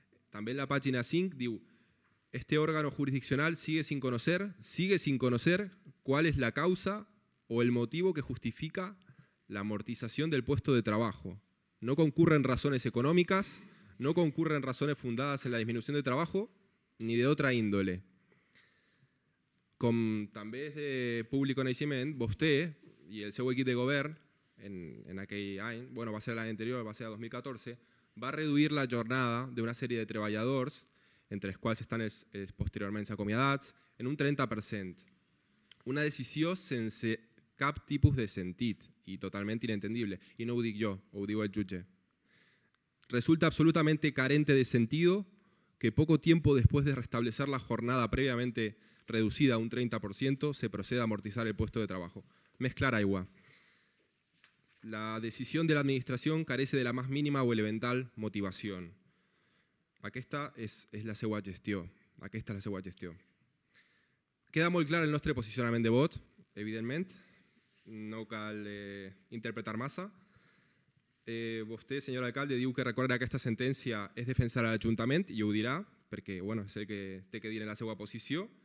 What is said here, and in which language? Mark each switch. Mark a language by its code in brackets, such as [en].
[ca] També en la pàgina 5 diu, [es] este órgano jurisdiccional sigue sin conocer cuál es la causa o el motivo que justifica la amortización del puesto de trabajo. No concurren razones econòmiques, no concurren razones fundadas en la disminución de trabajo ni de otra índole. [ca] Com també és de públic coneixement, vostè i el seu equip de govern en aquell any, va ser l'any anterior, va ser el 2014, va reduir la jornada d'una sèrie de treballadors, entre els quals estan els posteriorment acomiadats, en un 30%. Una decisió sense cap tipus de sentit [es] y totalmente inentendible. [ca] Y no ho dic jo, ho diu el jutge. [es] Resulta absolutamente carente de sentido que poco tiempo después de restablecer la jornada previamente reducida a un 30%, se proceda a amortizar el puesto de trabajo. Mezclar aigua. La decisión de la administración carece de la más mínima o elemental motivación. [ca] Aquesta és la seva gestió. Aquesta és la seva gestió. Queda molt clar el nostre posicionament de vot, evidentment. No cal interpretar massa. Vostè, senyor alcalde, diu que recórrer aquesta sentència és defensar l'Ajuntament, i ho dirà, perquè és el que té que dir en la seva posició.